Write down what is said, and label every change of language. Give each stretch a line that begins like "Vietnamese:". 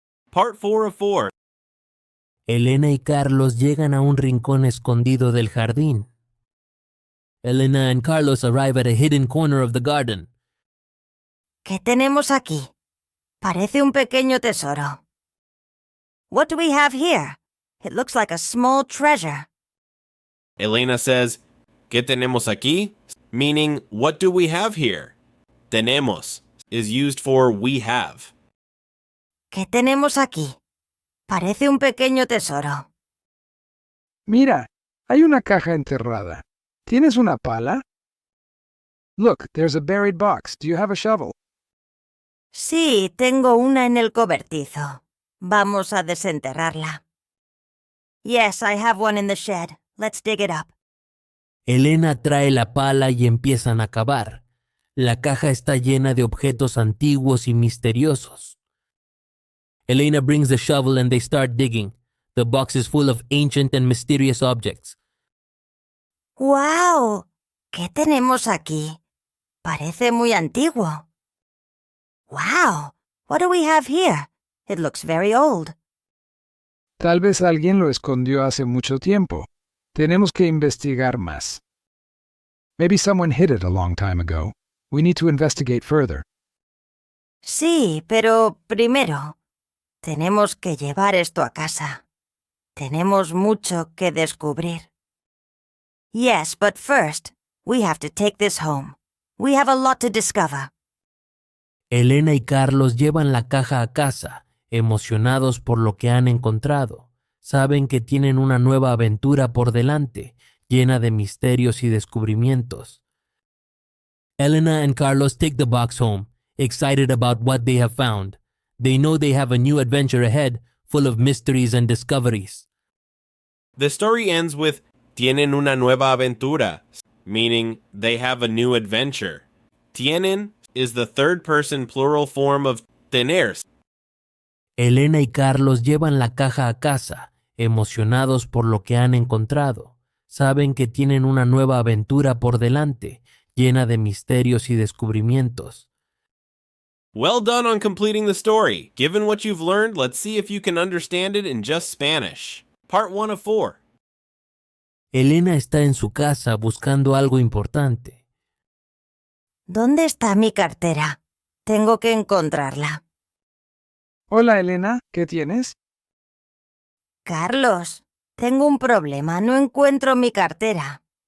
English: Part 4 of 4.
Spanish: Elena y Carlos llegan a un rincón escondido del jardín.
English: Elena and Carlos arrive at a hidden corner of the garden.
Spanish: ¿Qué tenemos aquí? Parece un pequeño tesoro.
English: What do we have here? It looks like a small treasure. Elena says,
Spanish: ¿Qué tenemos aquí?
English: Meaning, what do we have here? Tenemos is used for we have.
Spanish: ¿Qué tenemos aquí? Parece un pequeño tesoro. Mira, hay una caja enterrada. ¿Tienes una pala?
English: Look, there's a buried box. Do you have a shovel?
Spanish: Sí, tengo una en el cobertizo. Vamos a desenterrarla.
English: Yes, I have one in the shed. Let's dig it up.
Spanish: Elena trae la pala y empiezan a cavar. La caja está llena de objetos antiguos y misteriosos.
English: Elena brings the shovel and they start digging. The box is full of ancient and mysterious objects.
Spanish: ¡Wow! ¿Qué tenemos aquí? Parece muy antiguo. Wow!
English: What do we have here? It looks very old.
Spanish: Tal vez alguien lo escondió hace mucho tiempo. Tenemos que investigar más.
English: Maybe someone hid it a long time ago. We need to investigate further.
Spanish: Sí, pero primero, tenemos que llevar esto a casa. Tenemos mucho que descubrir.
English: Yes, but first, we have to take this home. We have a lot to discover.
Spanish: Elena y Carlos llevan la caja a casa, emocionados por lo que han encontrado. Saben que tienen una nueva aventura por delante, llena de misterios y descubrimientos.
English: Elena and Carlos take the box home, excited about what they have found. They know they have a new adventure ahead, full of mysteries and discoveries. The story ends with
Spanish: Tienen una nueva aventura,
English: meaning they have a new adventure. Tienen is the third person plural form of tener.
Spanish: Elena y Carlos llevan la caja a casa, emocionados por lo que han encontrado. Saben que tienen una nueva aventura por delante, llena de misterios y descubrimientos.
English: Well done on completing the story. Given what you've learned, let's see if you can understand it in just Spanish. Part 1 of 4.
Spanish: Elena está en su casa buscando algo importante. ¿Dónde está mi cartera? Tengo que encontrarla. Hola, Elena, ¿qué tienes? Carlos, tengo un problema. No encuentro mi cartera.